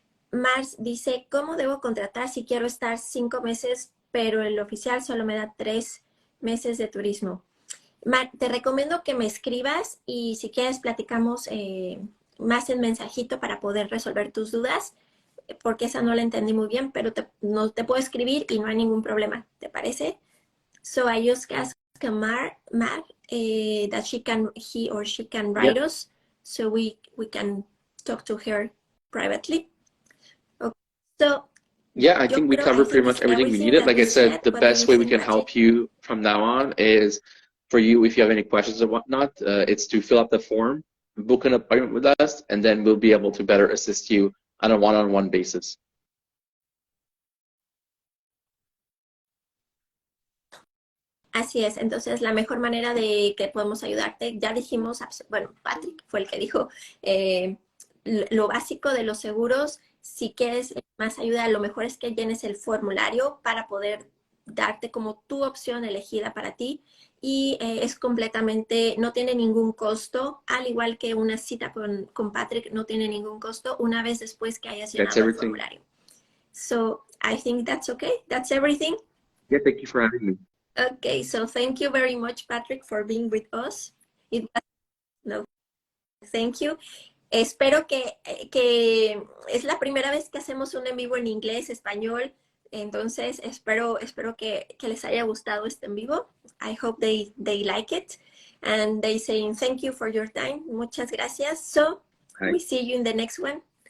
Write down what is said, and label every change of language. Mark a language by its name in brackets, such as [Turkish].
[Spanish] Mars dice, ¿cómo debo contratar si quiero estar 5 meses, pero el oficial solo me da 3 meses de turismo? Mar, te recomiendo que me escribas y si quieres platicamos más en mensajito para poder resolver tus dudas, porque esa no la entendí muy bien, pero no te puedo escribir y no hay ningún problema, ¿te parece? [English] So I just asked Mar that he or she can write us, so we can talk to her privately. Okay. So yeah, I think we covered pretty much everything we needed. Like I said, the best way we can help you from now on is for you, if you have any questions or whatnot, it's to fill out the form, book an appointment with us, and then we'll be able to better assist you on a one-on-one basis. [Spanish] Así es, entonces la mejor manera de que podemos ayudarte, ya dijimos, bueno, Patrick fue el que dijo lo básico de los seguros. Si quieres más ayuda, lo mejor es que llenes el formulario para poder darte como tu opción elegida para ti, y es completamente, no tiene ningún costo, al igual que una cita con Patrick no tiene ningún costo una vez después que hayas llenado el formulario. [English] So I think that's okay. That's everything. Yeah, thank you for having me. Okay, so thank you very much, Patrick, for being with us. Thank you. [Spanish] Espero que es la primera vez que hacemos un en vivo en inglés, español, entonces espero que les haya gustado este en vivo. [English] I hope they like it, and they saying thank you for your time. [Spanish] Muchas gracias. [English] So, we see you in the next one.